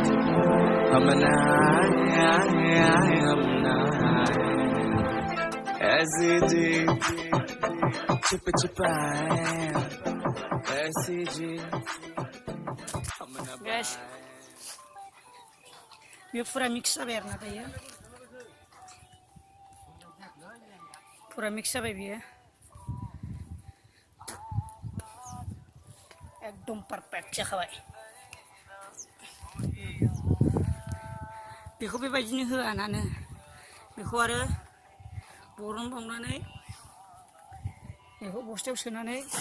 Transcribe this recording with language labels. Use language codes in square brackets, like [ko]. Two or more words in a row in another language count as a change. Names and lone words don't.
[hi] हम ना आए हम ना आए ऐसी जी छिप छिपाए ऐसी जी हम न [brx] Guys, [hi] ये पूरा मिक्स [brx] जाबाय आरोना दायो [hi] पूरा मिक्स [brx] जाबाय बियो [hi] एकदम पारफेक्ट [brx] जाखाबाय बेखौ बेबायदिनो होआनानो बेखौ आरो बरनबावनानै बेखौ बस्थायाव सोनानै